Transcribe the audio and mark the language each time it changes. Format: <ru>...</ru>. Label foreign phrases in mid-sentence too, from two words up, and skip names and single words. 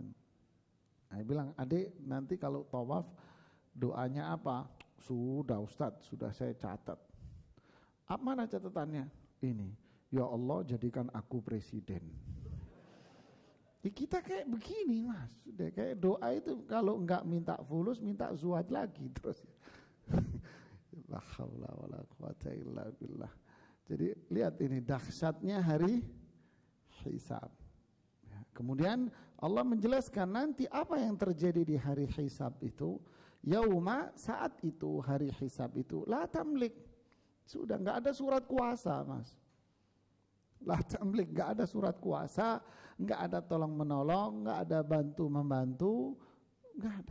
<id>Saya bilang, adik nanti kalau tawaf doanya apa? Sudah Ustadz, sudah saya catat. Apa mana catatannya? Ini, ya Allah jadikan aku presiden. Kita kayak begini Mas, sudah kayak doa itu kalau enggak minta fulus, minta zuhad lagi terus.</id> <ar>لا حول ولا قوة إلا بالله.</ar> <id>Jadi lihat ini dahsyatnya hari hisab. Ya, kemudian Allah menjelaskan nanti apa yang terjadi di hari hisab itu. Yauma, saat itu hari hisab itu</id> <ar>لا تملك.</ar> <id>Sudah enggak ada surat kuasa Mas.</id> <ar>لا تملك,</ar> <id>enggak ada surat kuasa, enggak ada tolong menolong, enggak ada bantu membantu, enggak ada.</id>